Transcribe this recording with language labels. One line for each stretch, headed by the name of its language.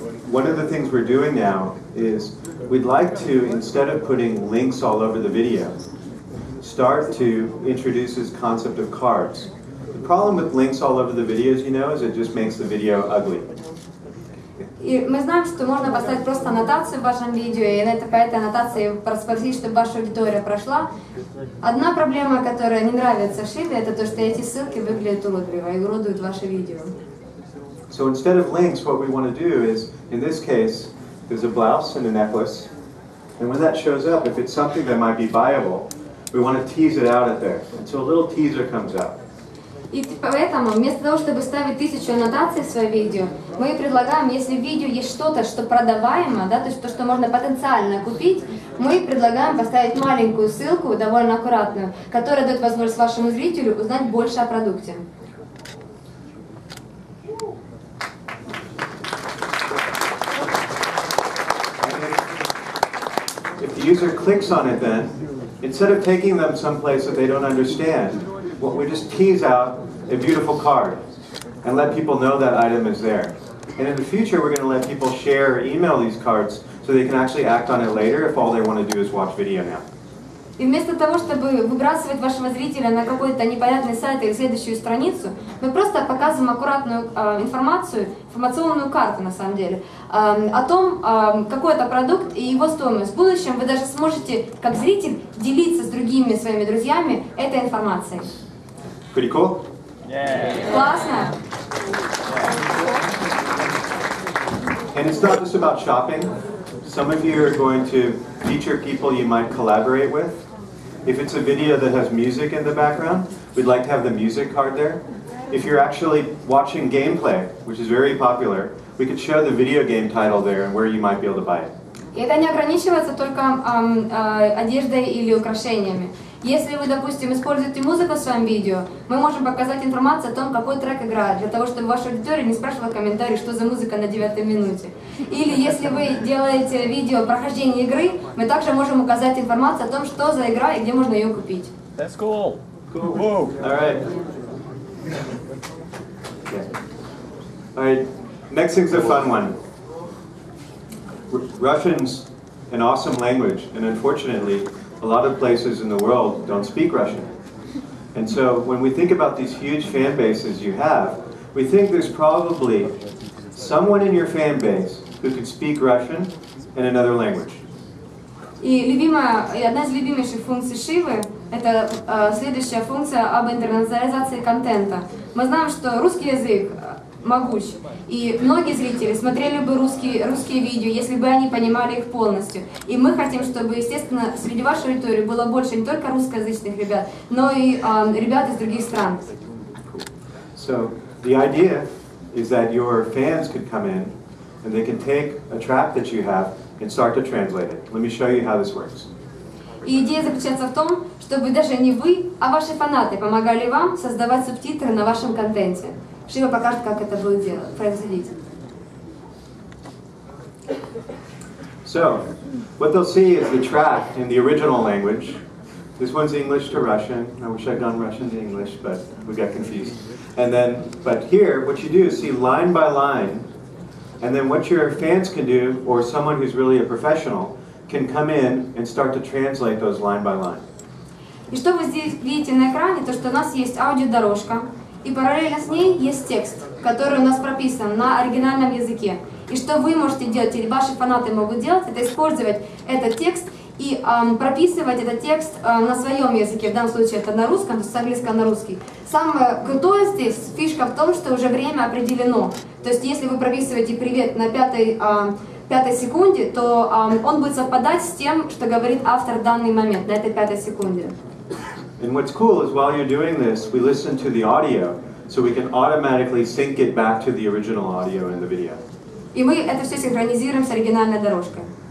English: One of the things we're doing now is we'd like to, instead of putting links all over the video, start to introduce this concept of cards. The problem with links all over the videos, you know, is it just makes the video ugly.
Russian: И мы знаем, что можно поставить просто аннотацию в вашем видео, и по этой аннотации проспросить, чтобы ваша аудитория прошла. Одна проблема, которая не нравится Шиве, это то, что эти ссылки выглядят уродливо и уродуют ваше видео.
English: So instead of links, what we want to do is, in this case, there's a blouse and a necklace, and when that shows up, if it's something that might be buyable, we want to tease it out at there, and so a little teaser comes out.
Russian: И поэтому, вместо того, чтобы ставить 1000 аннотаций в свое видео, мы предлагаем, если в видео есть что-то, что продаваемо, да, то есть то, что можно потенциально купить, мы предлагаем поставить маленькую ссылку, довольно аккуратную, которая дает возможность вашему зрителю узнать больше о продукте.
English: If the user clicks on it then, instead of taking them someplace that they don't understand, well, we just tease out a beautiful card and let people know that item is there. And in the future, we're going to let people share or email these cards so they can actually act on it later if all they want to do is watch video now.
Russian: И вместо того, чтобы выбрасывать вашего зрителя на какой-то непонятный сайт или следующую страницу, мы просто показываем аккуратную информационную карту, на самом деле, о том, какой это продукт и его стоимость. В будущем вы даже сможете, как зритель, делиться с другими своими друзьями этой информацией.
English: Pretty cool?
Russian: Классно?
English: And it's not just about shopping. Some of you are going to feature people you might collaborate with. If it's a video that has music in the background, we'd like to have the music card there. If you're actually watching gameplay, which is very popular, we could show the video game title there and where you might be able to buy it.
Russian: И это не ограничивается только одеждой или украшениями. Если вы, допустим, используете музыку в своем видео, мы можем показать информацию о том, какой трек играет, для того, чтобы ваша аудитория не спрашивала комментарий, что за музыка на 9-й минуте. Или если вы делаете видео прохождения игры, мы также можем указать информацию о том, что за игра и где можно ее купить.
English: That's cool. Cool. Whoa. All right. All right. Next thing's a fun one. Russian's an awesome language, and unfortunately, a lot of places in the world don't speak Russian. And so when we think about these huge fan bases you have, we think there's probably someone in your fan base who can speak Russian in another language.
Russian: И одна из любимейших функций Шивы – это следующая функция об интернационализации контента. Мы знаем, что русский язык могуч, и многие зрители смотрели бы русские видео, если бы они понимали их полностью. И мы хотим, чтобы, естественно, среди вашей аудитории было больше не только русскоязычных ребят, но и ребят из других стран.
English: So the idea is that your fans could come in and they can take a track that you have and start to translate it. Let me show you how this works.
Russian: И идея заключается в том, чтобы даже не вы, а ваши фанаты помогали вам создавать субтитры на вашем контенте. Шива покажет, как это будет происходить.
English: So, what they'll see is the track in the original language. This one's English to Russian. I wish I'd done Russian to English, but we got confused. And then, but here, what you do is see line by line, and then what your fans can do, or someone who's really a professional, can come in and start to translate those line by line.
Russian: И что вы здесь видите на экране, то что у нас есть аудиодорожка, и параллельно с ней есть текст, который у нас прописан на оригинальном языке. И что вы можете делать, или ваши фанаты могут делать, это использовать этот текст и прописывать этот текст на своем языке. В данном случае это на русском, то есть с английского на русский. Самое крутое здесь, фишка в том, что уже время определено. То есть если вы прописываете «привет» на пятой секунде, то он будет совпадать с тем, что говорит автор в данный момент, на этой 5 секунде.
English: And what's cool is while you're doing this, we listen to the audio, so we can automatically sync it back to the original audio in the video.
Russian: И мы это все синхронизируем с оригинальной дорожкой.